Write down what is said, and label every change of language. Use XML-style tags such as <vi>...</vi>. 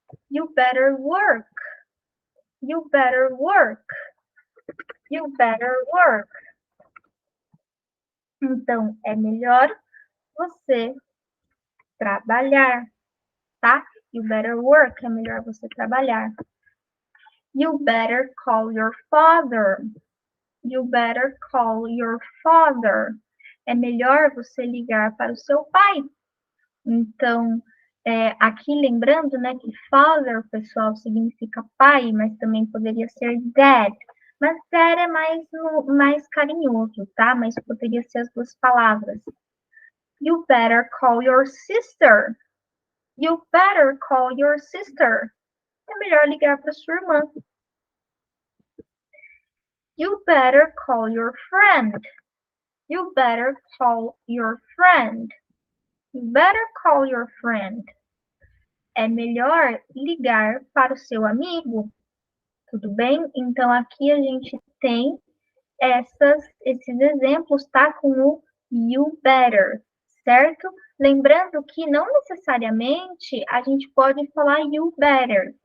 <en>You better work. You better work. You better work.</en> <pt>Então, é melhor você trabalhar, tá?</pt> <en>You better work,</en> <pt>é melhor você trabalhar.</pt> <en>You better call your father. You better call your father.</en> <pt>É melhor você ligar para o seu pai. Então, aqui lembrando, né, que father, pessoal, significa pai, mas também poderia ser dad. Mas dad é mais carinhoso, tá? Mas poderia ser as duas palavras.</pt> <en>You better call your sister. You better call your sister.</en> <pt>É melhor ligar para sua irmã.</pt> <en>You better call your friend. You better call your friend. You better call your friend.</en> <pt>É melhor ligar para o seu amigo. Tudo bem? Então, aqui a gente tem esses exemplos, tá? Com o you better, certo? Lembrando que não necessariamente a gente pode falar you better.</pt>